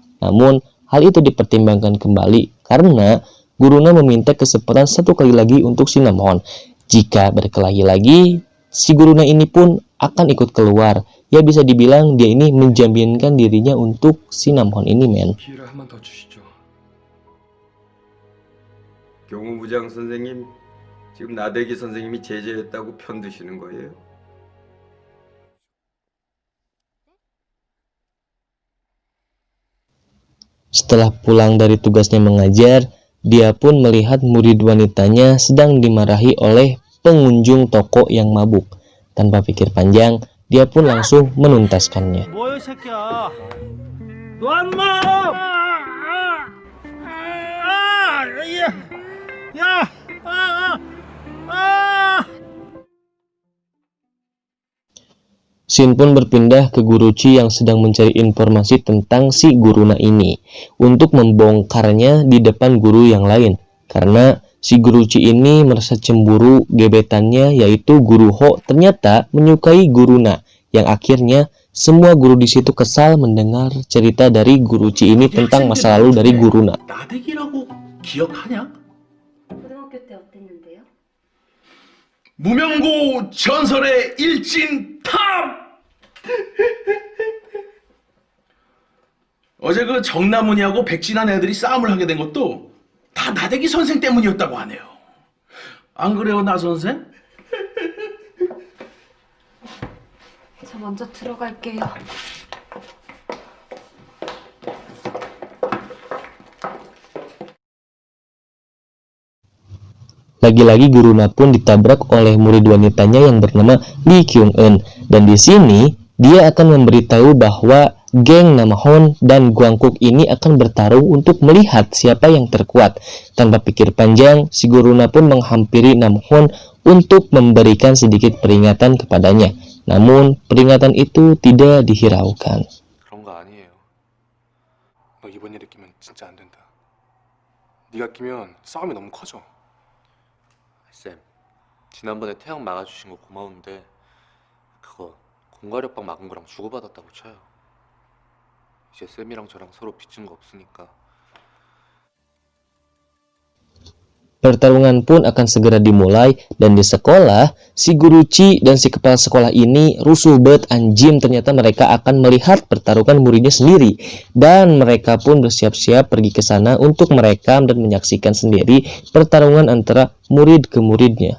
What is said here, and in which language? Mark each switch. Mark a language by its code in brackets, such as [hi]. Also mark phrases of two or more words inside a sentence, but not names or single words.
[id] Namun, hal itu dipertimbangkan kembali karena Guruna meminta kesempatan satu kali lagi untuk si Namhon. Jika berkelahi lagi, si Guruna ini pun akan ikut keluar. Ya bisa dibilang dia ini menjaminkan dirinya untuk si Namhon ini, men. [ko] 기회를 한 번 더 주시죠. 경무부장 선생님, 지금 나대기 선생님이 제재했다고 편드시는 거예요? [id] Setelah pulang dari tugasnya mengajar, dia pun melihat murid wanitanya sedang dimarahi oleh pengunjung toko yang mabuk. Tanpa pikir panjang, dia pun langsung menuntaskannya. [ko] 뭐야 이 새끼야 너 엄마 [id] Shin pun berpindah ke Guru Chi yang sedang mencari informasi tentang si Guruna ini untuk membongkarnya di depan guru yang lain. Karena si Guru Chi ini merasa cemburu gebetannya yaitu Guru Ho ternyata menyukai Guruna, yang akhirnya semua guru di situ kesal mendengar cerita dari Guru Chi ini tentang masa lalu dari Guruna. [ko] 나대기라고 기억하냐? 고등학교 때 어땠는데요? 무명고 전설의 일진탑! 어제 그 정남훈이하고 백진한 애들이 싸움을 하게 된 것도 다 나대기 선생 때문이었다고 하네요. 안 그래요, 나 선생? 저 먼저 들어갈게요. [id] Lagi-lagi Guruna pun ditabrak oleh murid wanitanya yang bernama Lee Kyung-eun, dan di sini dia akan memberitahu bahwa geng Namhon dan Gwangkuk ini akan bertarung untuk melihat siapa yang terkuat. Tanpa pikir panjang, si Guruna pun menghampiri Namhon untuk memberikan sedikit peringatan kepadanya. Namun peringatan itu tidak dihiraukan. [ko] 그런 거 아니에요. 너 이번 일에 끼면 진짜 안 된다. 네가 끼면 싸움이 너무 커져. 쌤, 지난번에 태양 막아주신 거 고마운데 그거 공과력방 막은 거랑 주고받았다고 쳐요. 이제 쌤이랑 저랑 서로 빚진 거 없으니까. [id] Pertarungan pun akan segera dimulai, dan di sekolah, si Guru Chi dan si kepala sekolah ini rusuh bet anjim. Ternyata mereka akan melihat pertarungan muridnya sendiri, dan mereka pun bersiap-siap pergi ke sana untuk merekam dan menyaksikan sendiri pertarungan antara murid ke muridnya.